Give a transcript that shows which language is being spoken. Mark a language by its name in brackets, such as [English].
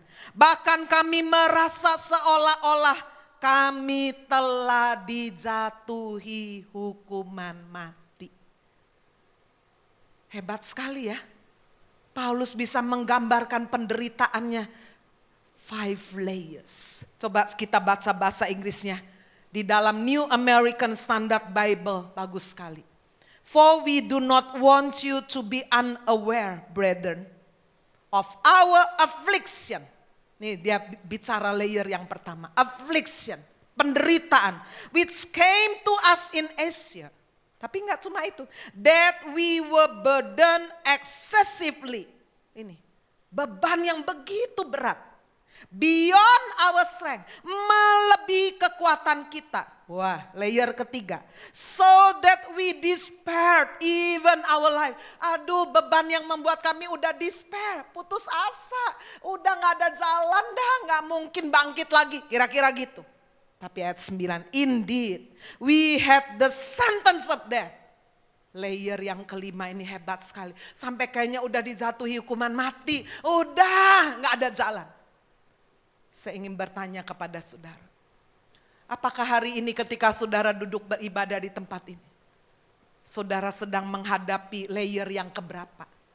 [Indonesian] Bahkan kami merasa seolah-olah kami telah dijatuhi hukuman mati. Hebat sekali ya. Paulus bisa menggambarkan penderitaannya. 5 layers. Coba kita baca bahasa Inggrisnya. Di dalam New American Standard Bible, bagus sekali. [English] For we do not want you to be unaware, brethren, of our affliction. [Indonesian] Nih dia bicara layer yang pertama. [English] Affliction, [Indonesian] penderitaan. [English] Which came to us in Asia. [Indonesian] Tapi enggak cuma itu. [English] That we were burdened excessively. [Indonesian] Ini, beban yang begitu berat. [English] Beyond our strength, [Indonesian] melebihi kekuatan kita. Wah, layer ketiga. [English] So that we despair even our life. [Indonesian] Aduh, beban yang membuat kami udah despair, putus asa. Udah gak ada jalan dah, gak mungkin bangkit lagi. Kira-kira gitu. Tapi ayat 9, [English] indeed we had the sentence of death. [Indonesian] Layer yang kelima ini hebat sekali. Sampai kayaknya udah dijatuhi hukuman mati. Udah gak ada jalan. Saya ingin bertanya kepada saudara. Apakah hari ini ketika saudara duduk beribadah di tempat ini, saudara sedang menghadapi layer yang keberapa?